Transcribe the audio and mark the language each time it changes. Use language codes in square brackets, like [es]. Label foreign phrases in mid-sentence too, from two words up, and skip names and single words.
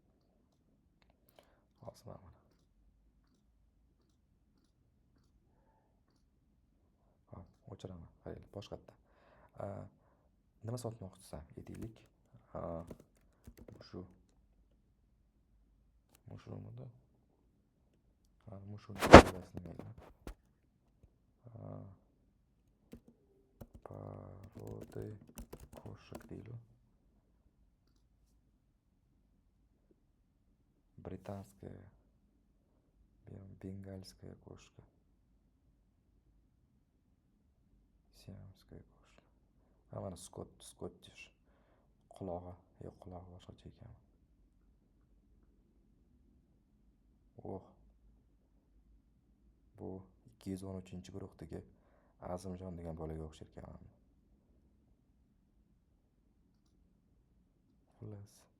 [uz] Hozir mana. Hop, o'chiraman. Qaranglar, boshqatda. Nima sotmoqchisan? Aytaylik. Mushumidi? Mushuni nimaga? [ru] Породы кошек [uz] deydi. [ru] Британская, бенгальская кошка, сиамская кошка. [uz] Mana Scottish. Qulog'i, yo'q, qulog'i boshqacha ekan. Bu 213-guruhdagi Azimjon degan bolaga o'xshar ekan. Xullas.